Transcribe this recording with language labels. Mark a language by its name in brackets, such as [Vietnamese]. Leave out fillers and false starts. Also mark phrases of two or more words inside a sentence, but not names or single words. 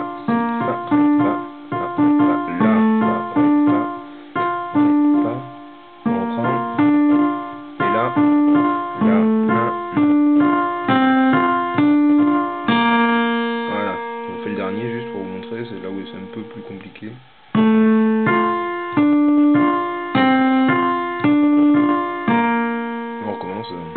[French] si, fa, ré, fa, fa, ré, fa, la, fa, ré, fa, ré, fa, on reprend, et là, la, la. Voilà, on fait le dernier juste pour vous montrer, c'est là où c'est un peu plus compliqué. On recommence.